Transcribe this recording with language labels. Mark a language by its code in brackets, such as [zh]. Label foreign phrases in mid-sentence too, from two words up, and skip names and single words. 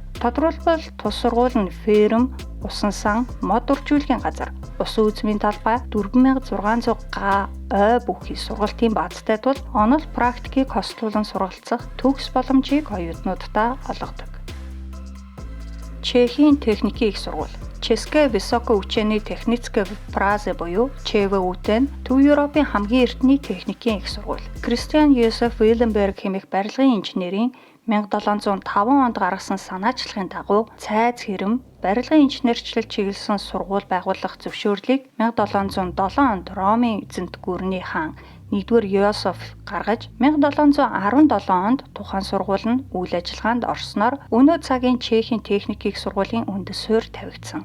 [mn] Тодорхойлбол тус сургууль нь ферм, усан сан, мод үржүүлэхийн газар, усан үзмийн талбай 4600 га ой бүхий сургалтын баазтай тул онол практикийг хослуулан сургалцах төгс боломжийг оюутнуудтай олгодог. Чехийн техникийн их сургууль České vysoké učení technické v Praze буюу ЧВУ-тэй нь Төв Европын хамгийн эртний техникийн их сургууль. Кристиан Йозеф Виленберг хэмээх барилгын инженерийн 1705 онд гаргасан санаачлагын дагуу цайз хэрэм барилгын инженерчлэл чиглэсэн сургууль байгуулах зөвшөөрлийг 1707 онд Ромын эзэнт гүрний хаан 1-р Йосеф гаргаж 1717 онд тухайн сургууль нь үйл ажиллагаанд орсноор өнөө цагийн Чехийн техникийн их сургуулийн үндэс суурь тавигдсан.